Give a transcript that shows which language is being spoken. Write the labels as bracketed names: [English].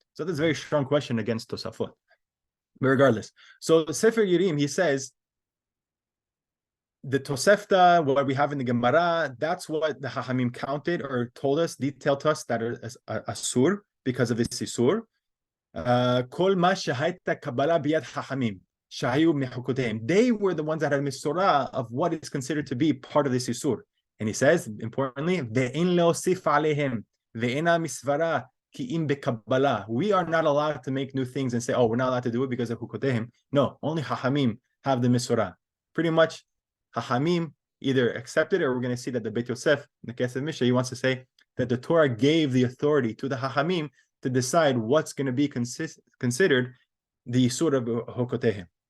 [English] So that's a very strong question against Tosafot. But regardless, so Sefer Yirim, he says, the Tosefta, what we have in the Gemara, that's what the Chachamim counted or told us, detailed to us that are asur because of this isur. [Hebrew] כל מה שהייתה קבלה ביד חכמים שהיו מחוקותיהם. [English] They were the ones that had misorah of what is considered to be part of this isur. And he says, importantly, [Hebrew] ואין להוסיף עליהם, ואינה מסברה כי אם בקבלה. [English] We are not allowed to make new things and say, oh, we're not allowed to do it because of חוקותיהם. No, only חכמים have the misorah. Pretty much, חכמים either accepted it, or we're going to see that the Bet Yosef, in the case of Mishnah, he wants to say that the Torah gave the authority to the Hachamim to decide what's going to be considered the Surah of Hokotehem.